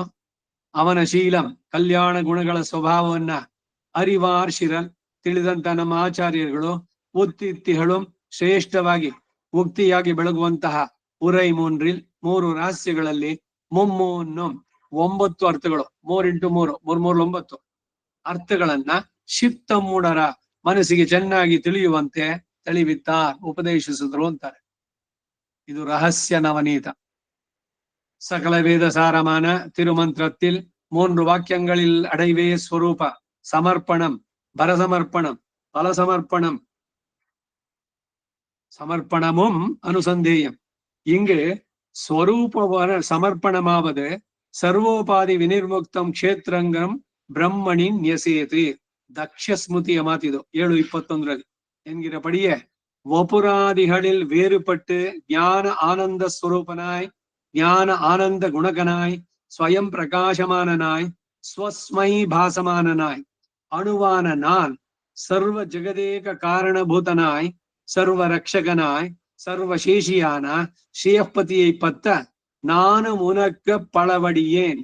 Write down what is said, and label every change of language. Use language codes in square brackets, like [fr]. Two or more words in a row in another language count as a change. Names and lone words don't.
[kn] ಅವನ ಶೀಲಂ ಕಲ್ಯಾಣ ಗುಣಗಳ ಸ್ವಭಾವವನ್ನ [ta] அறிவார் சிலர் [kn] ತಿಳಿದಂತ ನಮ್ಮ ಆಚಾರ್ಯರುಗಳು ಉತ್ತಿತ್ತಿಹಳು ಶ್ರೇಷ್ಠವಾಗಿ ಮುಕ್ತಿಯಾಗಿ ಬೆಳಗುವಂತಹ [ta] உரை மூன்றில் [kn] 3 ರಹಸ್ಯಗಳಲ್ಲಿ ಮುಮ್ಮೂನ್ನು 9 ಅರ್ಥಗಳು. 3 × 3 3 3 9 ಅರ್ಥಗಳನ್ನ ಶಿಪ್ತ ಮೂಢರ ಮನಸ್ಸಿಗೆ ಚೆನ್ನಾಗಿ ತಿಳಿಯುವಂತೆ ತಿಳಿವಿತ್ತಾರ್, ಉಪದೇಶಿಸಿದ್ರು ಅಂತಾರೆ. ಇದು ರಹಸ್ಯ ನವನೀತ. [ta] சகல வேத சாரமான திருமந்திரத்தில் 3 வாக்கியங்களில் அடைவே ஸ்வரூப சமர்ப்பணம், பரசமர்ப்பணம், பலசமர்ப்பணம், சமர்ப்பணமும் அனுசந்தேயம். இங்கு ஸ்வரூப சமர்ப்பணமாவது [sa] ಸರ್ವೋಪಾಧಿ ವಿನಿರ್ಮುಕ್ತಂ ಕ್ಷೇತ್ರಂಗಂ ಬ್ರಹ್ಮಣಿ ನ್ಯಸೇತು. [kn] ದಕ್ಷ ಸ್ಮೃತಿಯ ಮಾತಿದು [ta] 7:21 என்கிறபடியே வபுராதிகளில் வேறுபட்டு ஞான ஆனந்த ஸ்வரூபனாய், ஞான ஆனந்த குணகனாய், ஸ்வயம் பிரகாசமானனாய், ஸ்வஸ்மை பாசமானனாய், அணுவான நான், சர்வ ஜெகதேக காரணபூதனாய், சர்வ ரக்ஷகனாய், சர்வசேஷியான ஸ்ரீயப்பதியை பத்த நானும் உனக்கு பலவடியேன்.